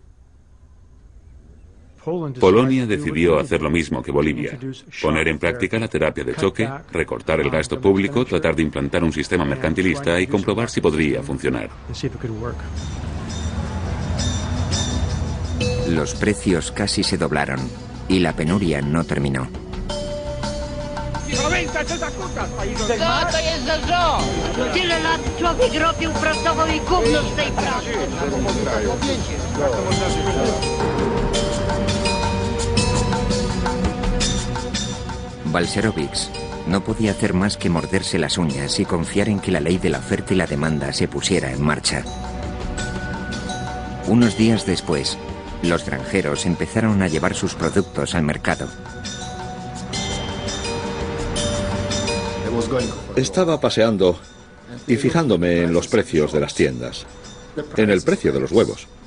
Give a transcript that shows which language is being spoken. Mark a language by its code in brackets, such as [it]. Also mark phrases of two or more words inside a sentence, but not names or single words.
[es] Polonia decidió hacer lo mismo que Bolivia, poner en práctica la terapia de choque, recortar el gasto público, tratar de implantar un sistema mercantilista y comprobar si podría funcionar. Los precios casi se doblaron y la penuria no terminó. [pl] To jest za żon! Tyle lat człowiek robił, pracował i gówno z tej pracy. [es] Balcerowicz no podía hacer más que morderse las uñas y confiar en que la ley de la oferta y la demanda se pusiera en marcha. Unos días después, los granjeros empezaron a llevar sus productos al mercado. Estaba paseando y fijándome en los precios de las tiendas, en el precio de los huevos.